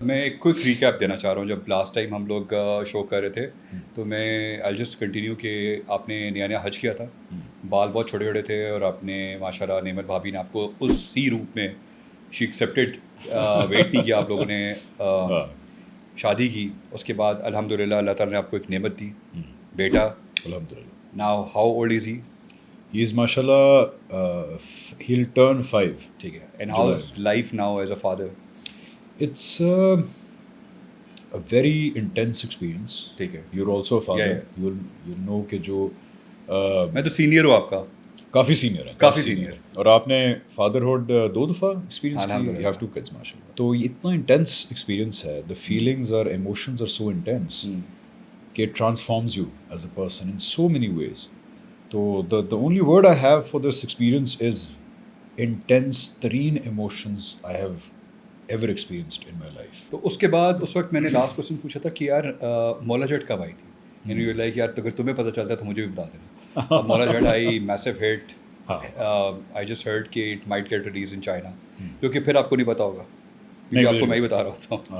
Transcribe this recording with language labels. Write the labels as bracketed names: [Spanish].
[Urdu] میں ایک quick recap دینا چاہ رہا ہوں. جب لاسٹ ٹائم ہم لوگ شو کر رہے تھے تو میں [English] I just continue [Urdu] کہ آپ نے نیا نیا حج کیا تھا, بال بہت چھوٹے چھوٹے تھے اور آپ نے ماشاء اللہ نعمت بھابھی نے آپ کو اسی روپ میں [English] she accepted, [Urdu] ویٹ نہیں کیا آپ لوگوں نے, شادی کی. اس کے بعد الحمد للہ اللہ تعالیٰ نے آپ کو ایک نعمت دی, بیٹا. الحمد للہ. [English] Now how old is he? He is ماشاء اللہ he'll turn 5. [Urdu] ٹھیک ہے. [English] And how is life now as a father? It's a very intense experience. [Urdu] ٹھیک ہے. [English] You're also a father. Yeah. You'll know کہ جو [Urdu] میں تو سینئر ہوں آپ کا, کافی سینئر ہے, کافی سینئر. اور آپ نے فادرہڈ 2 دفعہ ایکسپیرینس کی. [English] You have 2 kids ماشاء اللہ. [Urdu] تو یہ اتنا انٹینس ایکسپیرینس ہے. [English] The feelings or emotions are so intense کہ it transforms you as a person in so many ways. تو the only word I have for this experience is intense ترین emotions I have ever experienced in my life. [Urdu] تو اس کے بعد اس وقت میں نے last question پوچھا تھا کہ یار مولا جٹ کب آئی تھی, [English] and you like [Urdu] یار اگر تمہیں پتہ چلتا ہے تو مجھے بھی بتا دینا. اب مولا جٹ آئی, [English] Massive hit. I just heard [Urdu] کہ [English] it might get release in China, [Urdu] جو کہ پھر آپ کو نہیں پتا ہوگا کیونکہ آپ کو میں ہی بتا رہا ہوتا ہوں.